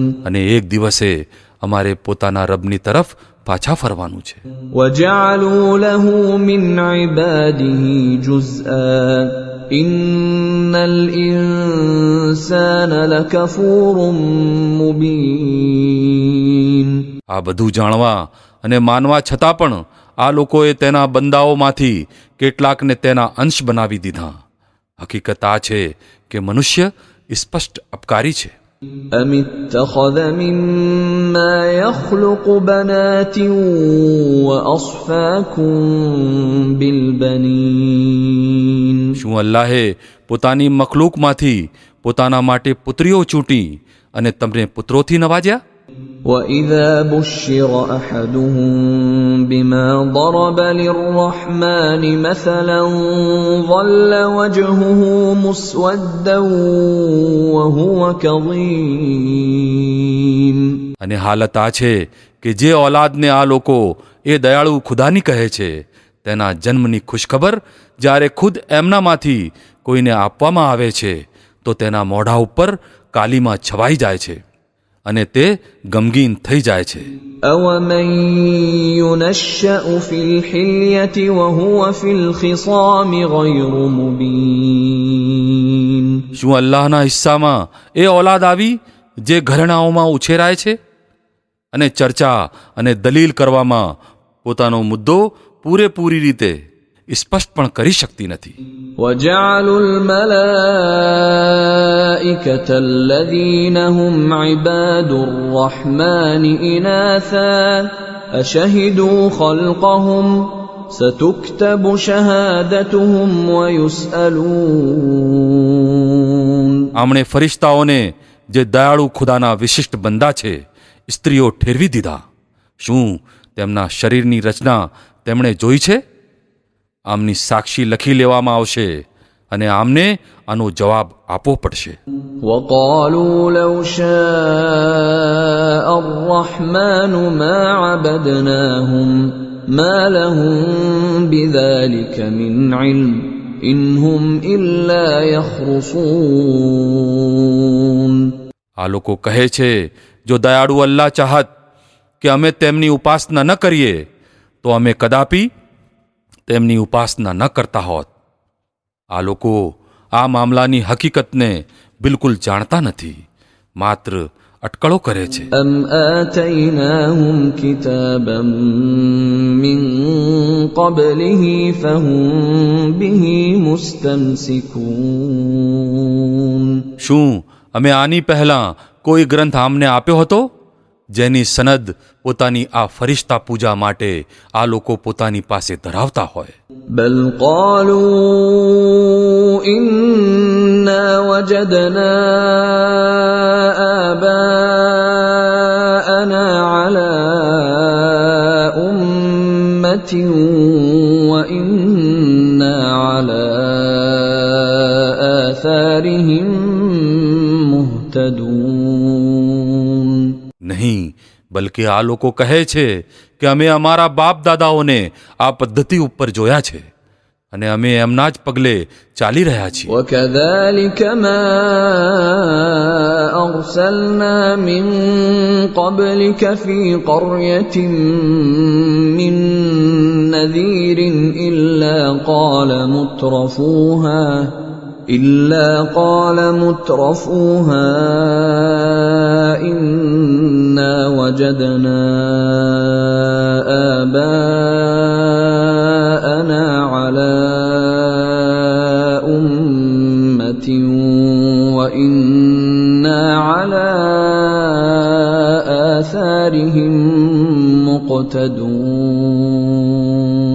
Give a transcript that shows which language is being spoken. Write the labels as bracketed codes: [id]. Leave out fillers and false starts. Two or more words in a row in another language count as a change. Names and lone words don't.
[gu] અને એક દિવસે અમારે પોતાના રબની તરફ પાછા ફરવાનું છે. [ar] وَجَعَلُوا لَهُ مِنْ عِبَادِهِ جُزْءًا. إِنَّ الْإِنسَانَ لَكَفُورٌ مُبِينٌ. [gu] આ બધું જાણવા અને માનવા છતાં પણ આ લોકોએ તેના બંદાઓમાંથી કેટલાકને તેના અંશ બનાવી દીધા. હકીકત આ છે કે મનુષ્ય સ્પષ્ટ અપકારી છે. [ar] أَمِ اتَّخَذَ مِمَّا يَخْلُقُ بَنَاتٍ وَأَصْفَاكُم بِالْبَنِينَ. [gu] શું અલ્લાહે પોતાની મખલૂકમાંથી પોતાના માટે પુત્રીઓ ચૂંટી અને તમને પુત્રોથી નવાજ્યા? [ar] وَإِذَا بُشِّرَ أَحَدُهُم بِمَا ضَرَبَ لِلرَّحْمَنِ مَثَلًا ظَلَّ وَجْهُهُ مُسْوَدًّا وَهُوَ كَظِيمٌ. [gu] અને હાલત આ છે કે જે ઔલાદને આ લોકો એ દયાળુ ખુદાની કહે છે, તેના જન્મની ખુશખબર જ્યારે ખુદ એમનામાંથી કોઈને આપવામાં આવે છે તો તેના મોઢા ઉપર કાલીમાં છવાઈ જાય છે અને તે ગમગીન થઈ જાય છે. [ar] أَوَمَن يُنَشَّأُ فِي الْحِلْيَةِ وَهُوَ فِي الْخِصَامِ غَيْرُ مُبِينٍ. [gu] શું અલ્લાહના હિસ્સામાં એ ઔલાદ આવી જે ઘરેણાઓમાં ઉછેરાય છે અને ચર્ચા અને દલીલ કરવામાં પોતાનો મુદ્દો પૂરેપૂરી રીતે સ્પષ્ટ પણ કરી શકતી નથી. [ar] وَجَعَلُوا الْمَلَائِكَةَ الَّذِينَ هُمْ عِبَادُ الرَّحْمَنِ إِنَاثًا أَشَهِدُوا خَلْقَهُمْ سَتُكْتَبُ شَهَادَتُهُمْ وَيُسْأَلُونَ. [gu] આમણે ફરિશ્તાઓને જે દયાળુ ખુદાના વિશિષ્ટ બંદા છે સ્ત્રીઓ ઠેરવી દીધા. શું તેમના શરીરની રચના તેમણે જોઈ છે? આમની સાક્ષી લખી લેવામાં આવશે અને આમને આનો જવાબ આપવો પડશે. [ar] وَقَالُوا لَوْ شَاءَ الرَّحْمَنُ مَا عَبَدْنَاهُمْ مَا لَهُم بِذَلِكَ مِنْ عِلْمٍ إِنْ هُمْ إِلَّا يَخْرُصُونَ. [gu] આ લોકો કહે છે, જો દયાળુ અલ્લાહ ચાહત કે અમે તેમની ઉપાસના ન કરીએ તો અમે કદાપી તેમની ઉપાસના ન કરતા હોત. આ લોકો આ મામલાની હકીકતને બિલકુલ જાણતા નથી, માત્ર અટકળો કરે છે. [ar] أَمْ آتَيْنَاهُمْ كِتَابًا مِّن قَبْلِهِ فَهُمْ بِهِ مُسْتَمْسِكُونَ. [gu] શું અમે આની પહેલાં કોઈ ગ્રંથ આમને આપ્યો હતો જેની સનદ પોતાની આ ફરિશ્તા પૂજા માટે આ લોકો પોતાની પાસે ધરાવતા હોય? [ar] بَلْ قَالُوا إِنَّا وَجَدْنَا آبَاءَنَا عَلَى أُمَّةٍ وَإِنَّا عَلَى آثَارِهِم مُهْتَدُونَ. [gu] નહીં, બલકે આ લોકો કહે છે કે અમે અમારા બાપ દાદાઓને આ પદ્ધતિ ઉપર જોયા છે અને અમે એમના જ પગલે ચાલી રહ્યા છીએ. [ar] وَكَذَلِكَ مَا أَرْسَلْنَا مِن قَبْلِكَ فِي قَرْيَةٍ مِّن نَّذِيرٍ إِلَّا قَالَ مُتْرَفُوهَا إِنَّا وَجَدْنَا آبَاءَنَا عَلَى أُمَّةٍ وَإِنَّا عَلَى آثَارِهِم مُقْتَدُونَ.